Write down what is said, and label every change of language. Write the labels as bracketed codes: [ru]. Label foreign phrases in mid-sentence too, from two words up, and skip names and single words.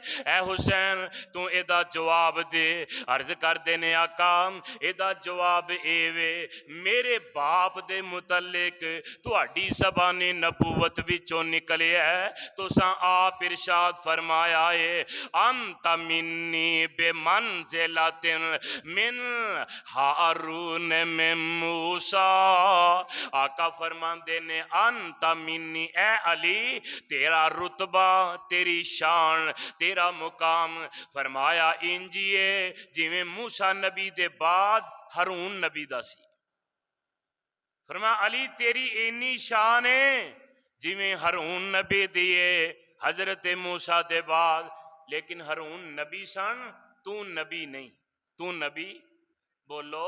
[pa] اے حسین تو ایدا جواب دے۔ عرض کرتے نے آقا ایدا جواب ایوے، میرے باپ دے متعلق تہاڈی زبانی نبوت وچوں نکلیا ہے، تساں آپ ارشاد فرمایا ہے [ar] أنت مني ب منزلۃ من ہارون من موسیٰ، [pa] آقا فرماندے نے [ar] انت منی، [pa] اے علی تیرا رتبہ، تیری شان، تیرا مقام فرمایا انجیے جویں موسیٰ نبی دے بعد ہارون نبی دا سی۔ فرمایا علی تیری اینی شان ہے جویں ہارون نبی دیے حضرت موسیٰ دے بعد، لیکن ہارون نبی سن، تو نبی نہیں، تو نبی بولو۔